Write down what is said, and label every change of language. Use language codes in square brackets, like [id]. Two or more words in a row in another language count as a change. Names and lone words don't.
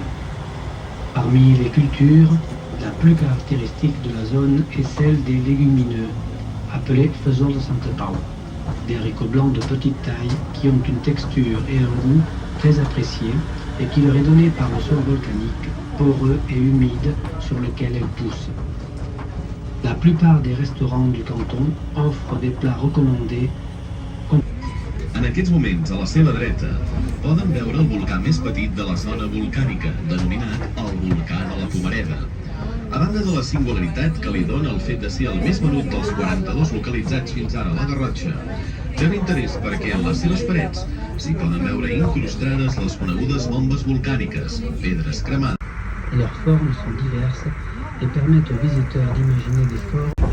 [fr] Parmi les cultures, la plus caractéristique de la zone est celle des légumineux, appelés faisons de Santa Pau, des haricots blancs de petite taille qui ont une texture et un goût très appréciés et qui leur est donné par le sol volcanique, poreux et humide sur lequel elles poussent. La plupart des restaurants du canton offrent des plats recommandés. [ca] En aquests moments, a la seva dreta, poden veure el volcà més petit de la zona volcànica, denominat el volcà de la Pomareda. A banda de la singularitat que li dona el fet de ser el més venut dels 42 localitzats fins ara a la Garrotxa, té d'interès perquè en les seves parets s'hi poden veure incrustades les conegudes bombes volcàniques, pedres cremades. [fr] Leurs formes sont diverses et permettent aux visiteurs d'imaginer des formes.